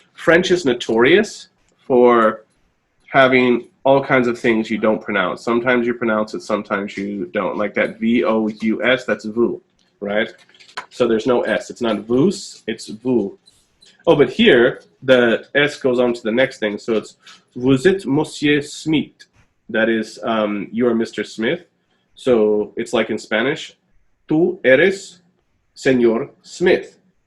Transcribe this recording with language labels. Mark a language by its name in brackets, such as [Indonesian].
[English] French is notorious for having all kinds of things you don't pronounce. Sometimes you pronounce it, sometimes you don't. Like that V-O-U-S, that's vous, right? So there's no S. It's not vous, it's vous. Oh, but here, the S goes on to the next thing. So it's [French] vous êtes Monsieur Smith. [English] That is, you are Mr. Smith. So it's like in Spanish, [Spanish] tú eres Señor Smith.